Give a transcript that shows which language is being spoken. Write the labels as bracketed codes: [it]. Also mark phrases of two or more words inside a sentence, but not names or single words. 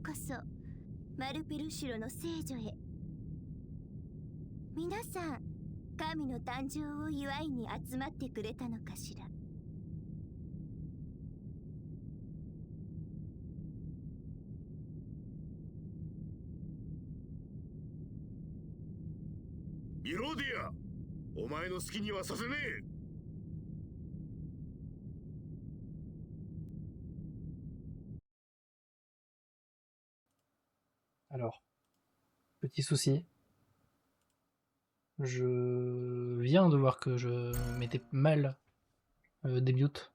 [ja] そマルペルシュロの聖女へ。皆さん神の誕生を祝いに集まってくれたのかしら。ミロディア、お前の好きにはさせねえ。 [fr] Alors, petit souci. Je viens de voir que je mettais mal des mutes.